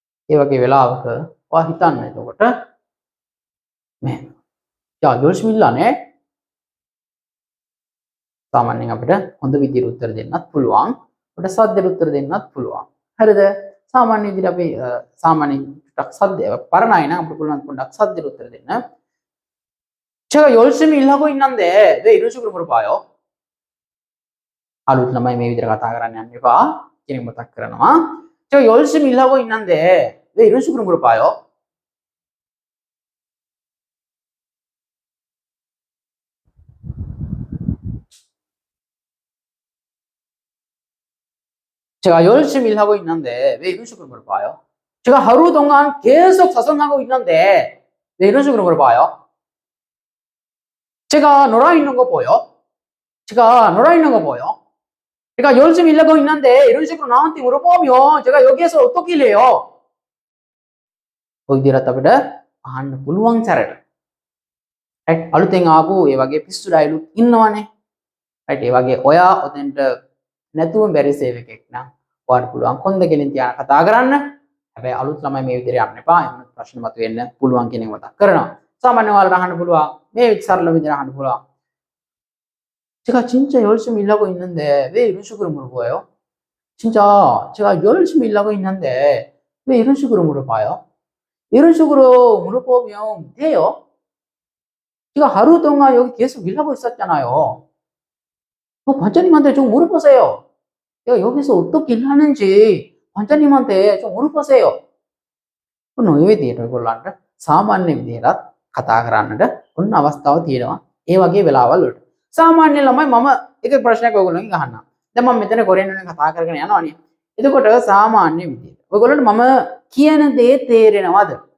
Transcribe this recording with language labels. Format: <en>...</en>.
<si>ඒ වගේ වෙලාවක ඔයා හිතන්න එතකොට මෙහෙම යා ජොල්සිමිල්ලානේ සාමාන්‍යයෙන් අපිට හොඳ විදිහට උත්තර දෙන්නත් පුළුවන්. අපිට සද්දෙට උත්තර දෙන්නත් පුළුවන්. හරිද? සාමාන්‍ය විදිහට අපි සාමාන්‍යයෙන් ටක් සද්ද පරණයි නම් අපිට පුළුවන් පොඩ්ඩක් සද්දෙට උත්තර දෙන්න.</si> <ko>제가 열심히 일하고 있는데 왜 이런 식으로 물어봐요?</ko> <si>අලුත් ළමයි මේ විදිහට කතා කරන්න යන්න එපා. කෙනෙක් මතක් කරනවා.</si> <ko>제가 열심히 일하고 있는데 왜 이런 식으로 물어봐요? 제가 열심히 일하고 있는데 왜 이런 식으로 물어봐요? 제가 하루 동안 계속 사선하고 있는데 왜 이런 식으로 물어봐요? 제가 놀아 있는 거 보여? 제가 놀아 있는 거 보여? 제가 열심히 일하고 있는데 이런 식으로 나한테 물어보면 제가 여기에서 어떻게 일해요?</ko> <si>ඔය විදිහට අපිට අහන්න පුළුවන් චරට. right? අලුතෙන් ආපු ඒ වගේ පිස්සු ඩයලොග් ඉන්නවනේ. right? ඒ වගේ ඔයා ඔතෙන්ට නැතුව බැරි සේව් එකෙක් නම් ඔයාලට පුළුවන් කොන්ද ගෙලින් තියාන කතා කරන්න. හැබැයි අලුත් ළමයි මේ විදිහට යන්න එපා. එහෙම ප්‍රශ්න මතුවෙන්න පුළුවන් කියන එක මතක් කරනවා. සාමාන්‍යයෙන් ඔයාලට අහන්න පුළුවන් මේ සරල විදිහට අහන්න පුළුවන්.</si> <ko>제가 진짜 열심히 일하고 있는데 왜 이런 식으로 물어봐요? 진짜 제가 열심히 일하고 있는데 왜 이런 식으로 물어봐요? 이런 식으로 물어보면 돼요. 제가 하루 동안 여기 계속 일하고 있었잖아요. 관장님한테 좀 물어보세요. 내가 여기서 어떻게 일하는지 관장님한테 좀 물어보세요.</ko> <si>ඔය විදිහට ඔයගොල්ලන්ට සාමාන්‍ය විදිහට කතා කරන්නට ඔන්න අවස්ථාව තියෙනවා. ඒ වගේ වෙලාවල් වලට. සාමාන්‍ය ළමයි මම එක ප්‍රශ්නයක් ඔයගොල්ලන්ගෙන් අහන්නම්. දැන් මම මෙතන කොරියන් වලින් කතා කරගෙන යනවානේ. එතකොට සාමාන්‍ය විදිහට ඔයගොල්ලන්ට මම කියන දේ තේරෙනවද?</si>